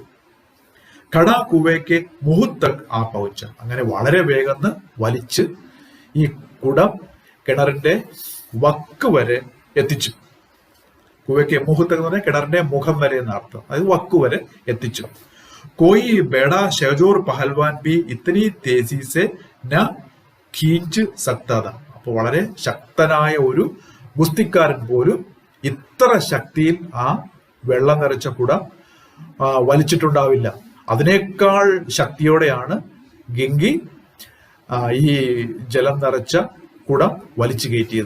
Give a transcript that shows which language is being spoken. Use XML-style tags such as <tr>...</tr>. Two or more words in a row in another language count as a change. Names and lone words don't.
<hi>घड़ा कुएँ के मुँह तक आ पहुँचा,</hi> <ml>അങ്ങനെ വളരെ വേഗം വലിച്ച് ഈ കുടം കിണറിന്റെ വക്ക് വരെ എത്തിച്ചു.</ml> <hi>कुएँ के मुँह तक</hi> <ml>എന്ന് പറഞ്ഞാൽ കിണറിന്റെ മുഖം വരെ എന്ന അർത്ഥം, അത് വക്ക് വരെ എത്തിച്ചു.</ml> <hi>कोई बड़ा शहजोर पहलवान भी इतनी तेजी से न खींच सकता था.</hi> <ml>അപ്പോൾ വളരെ ശക്തനായ ഒരു ഗുസ്തിക്കാരൻ പോലും ഇത്ര ശക്തിയിൽ ആ വെള്ളം നിറച്ച കുടം വലിച്ചിട്ടുണ്ടാവില്ല. അതിനേക്കാൾ ശക്തിയോടെയാണ് ഗംഗി ഈ ജലം നിറച്ച കുടം വലിച്ചു കയറ്റിയത്.</ml>